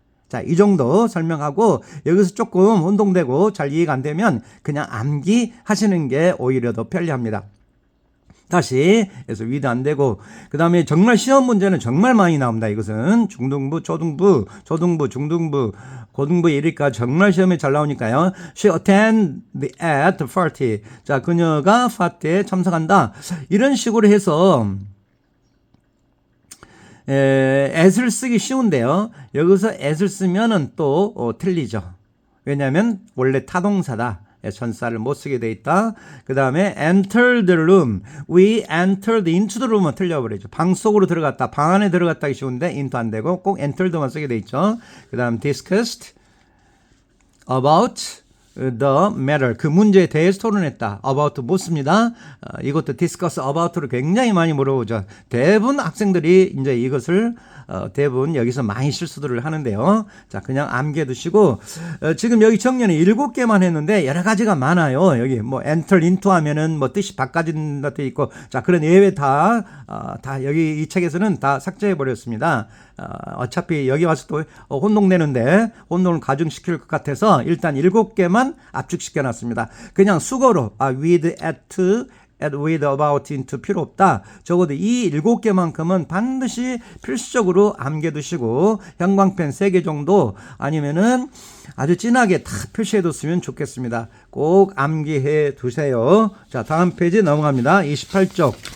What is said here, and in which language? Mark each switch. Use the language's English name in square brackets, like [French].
[Korean] 자, 이 정도 설명하고 여기서 조금 혼동되고 잘 이해가 안 되면 그냥 암기하시는 게 오히려 더 편리합니다. 다시 해서 위도 안 되고, 그 다음에 정말 시험 문제는 정말 많이 나옵니다. 이것은 중등부, 초등부, 중등부, 고등부 이러니까 정말 시험에 잘 나오니까요. [English] She attended at the party. [Korean] 자, 그녀가 파티에 참석한다. 이런 식으로 해서 at을 쓰기 쉬운데요. 여기서 at을 쓰면은 또 틀리죠. 왜냐하면 원래 타동사다. 전사를 못 쓰게 돼 있다. 그 다음에 [English] enter the room. We entered into the room은 [Korean] 틀려버리죠. 방 속으로 들어갔다. 방 안에 들어갔다 하기 쉬운데 into 안 되고 꼭 entered만 쓰게 돼 있죠. 그 다음 [English] discussed about the matter. [Korean] 그 문제에 대해서 토론했다. about 못 씁니다. 이것도 discuss about로 굉장히 많이 물어보죠. 대부분 학생들이 이제 이것을 대부분 여기서 많이 실수들을 하는데요. 자, 그냥 암기해 두시고, 지금 여기 정리는 7개만 했는데 여러 가지가 많아요. 여기 뭐 enter into 하면은 뭐 뜻이 바꿔진 것도 있고, 자, 그런 예외 다 여기 이 책에서는 다 삭제해 버렸습니다. 어차피 여기 와서 또 혼동되는데 혼동을 가중시킬 것 같아서 일단 7개만 압축시켜 놨습니다. 그냥 수거로 with, at, at, with, about, into 필요 없다. 적어도 이 7개만큼은 반드시 필수적으로 암기해두시고 형광펜 3개 정도 아니면은 아주 진하게 다 표시해뒀으면 좋겠습니다. 꼭 암기해두세요. 자, 다음 페이지 넘어갑니다. 28쪽.